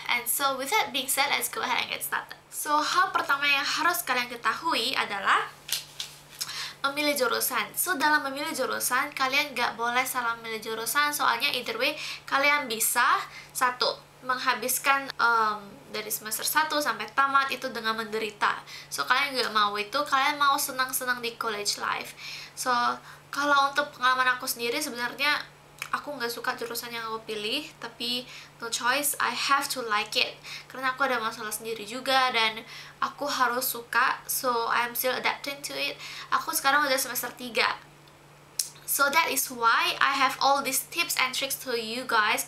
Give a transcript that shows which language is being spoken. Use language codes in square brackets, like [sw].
[en] And so, with that being said, let's go ahead and get started. [id] So, hal pertama yang harus kalian ketahui adalah memilih jurusan. So, dalam memilih jurusan, kalian gak boleh salah memilih jurusan, soalnya either way, kalian bisa satu, menghabiskan dari semester 1 sampai tamat itu dengan menderita. So, kalian gak mau itu, kalian mau senang-senang di college life. So, kalau untuk pengalaman aku sendiri, sebenarnya aku nggak suka jurusan yang aku pilih, tapi no choice, I have to like it. Karena aku ada masalah sendiri juga, dan aku harus suka, so I'm still adapting to it. Aku sekarang udah semester 3. [en] So that is why I have all these tips and tricks to you guys.